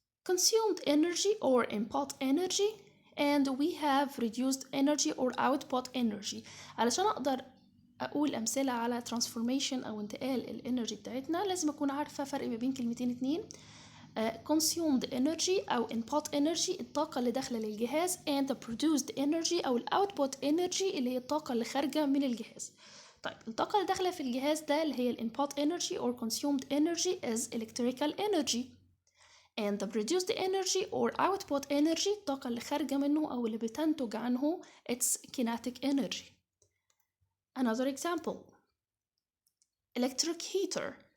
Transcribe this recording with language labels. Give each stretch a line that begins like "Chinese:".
English: Consumed energy or input energy, and we have reduced energy or output energy.
Arabic: علشان أقدر أقول أمثلة على transformation أو انتقال الانرجي بتاعتنا لازم أكون عارفة فرق ما بين كلمتين اتنين. consumed energy أو input energy الطاقة اللي داخلة للجهاز
English: and the produced energy
Arabic: أو output energy اللي هي الطاقة اللي خارجة من الجهاز. طيب الطاقة اللي داخلة في الجهاز ده اللي هي
English: input energy or consumed energy is electrical energy, and the produced energy or output energy
Arabic: الطاقة اللي خارجة منه أو اللي بتنتج عنه
English: it's kinetic energy. Another example, electric heater.